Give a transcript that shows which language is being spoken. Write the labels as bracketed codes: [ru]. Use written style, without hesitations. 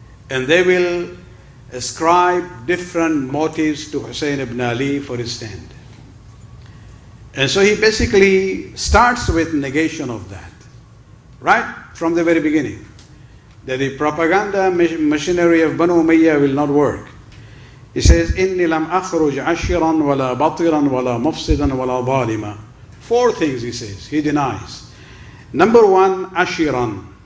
[en] And they will ascribe different motives to Husayn ibn Ali for his stand. And so he basically starts with negation of that, right from the very beginning, that the propaganda machinery of Banu Umayyah will not work. He says, [ar] إِنِّي لَمْ أَخْرُجْ عَشِرًا وَلَا بَطِرًا وَلَا مُفْسِدًا وَلَا ظَالِمًا. [en] Four things he says, he denies. Number one, ashiran.